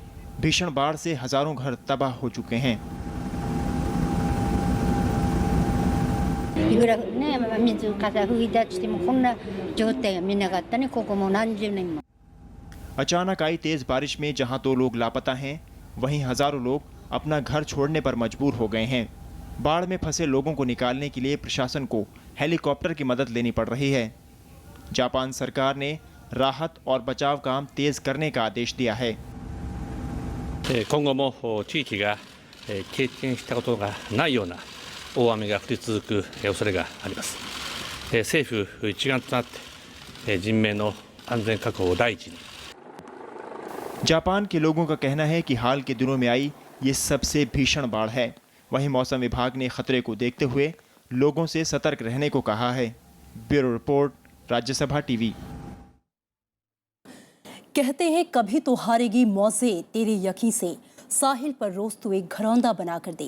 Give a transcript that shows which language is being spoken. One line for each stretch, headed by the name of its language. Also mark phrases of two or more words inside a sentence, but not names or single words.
Hindi: भीषण बाढ़ से हजारों घर तबाह हो चुके हैं। अचानक आई तेज बारिश में जहां 2 लोग लापता हैं, वहीं हजारों लोग अपना घर छोड़ने पर मजबूर हो गए हैं। बाढ़ में फंसे लोगों को निकालने के लिए प्रशासन को हेलीकॉप्टर की मदद लेनी पड़ रही है। जापान सरकार ने राहत और बचाव काम तेज करने का आदेश दिया है।
Japanese: 今後も地域が経験したことがないような大雨が降り続く恐れがあります。政府一丸となって人命の安全確保を第一に。
Hindi: जापान के लोगों का कहना है कि हाल के दिनों में आई ये सबसे भीषण बाढ़ है। वहीं मौसम विभाग ने खतरे को देखते हुए लोगों से सतर्क रहने को कहा है। ब्यूरो रिपोर्ट, राज्यसभा टीवी। कहते हैं कभी तो हारेगी मौजे तेरे यकी से, साहिल पर रोज तू एक घरौंदा बनाकर दे।